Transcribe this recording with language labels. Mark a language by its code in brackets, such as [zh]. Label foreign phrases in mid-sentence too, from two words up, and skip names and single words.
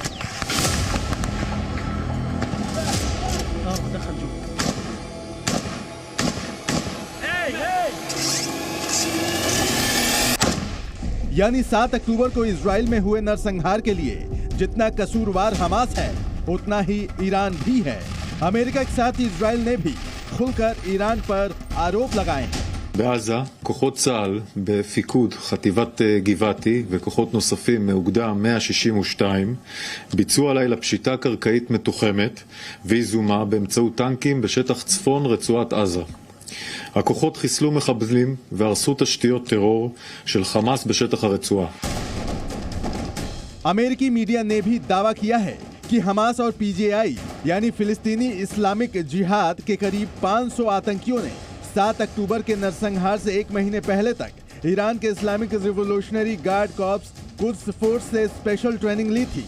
[hi] यानी 7 अक्टूबर को इजराइल में हुए नरसंहार के लिए जितना कसूरवार हमास है, उतना ही ईरान भी है। अमेरिका के साथ इजराइल ने भी खुलकर ईरान पर आरोप लगाए हैं। [he] בעזה, כוחות צה"ל בפיקוד חטיבת גבעתי וכוחות נוספים מאוגדה 162 ביצעו הלילה פשיטה קרקעית מתוחמת ויזומה באמצעות טנקים בשטח צפון רצועת עזה. הכוחות חיסלו מחבלים והרסו תשתיות טרור של חמאס בשטח הרצועה. [hi] अमेरिकी मीडिया ने भी दावा किया है कि हमास और पीजीआई यानी फिलिस्तीनी इस्लामिक जिहाद के करीब 500 आतंकियों ने 7 अक्टूबर के नरसंहार से 1 महीने पहले तक ईरान के इस्लामिक रिवोल्यूशनरी गार्ड कॉर्प्स कुद्स फोर्स से [en] special training [hi] ली थी।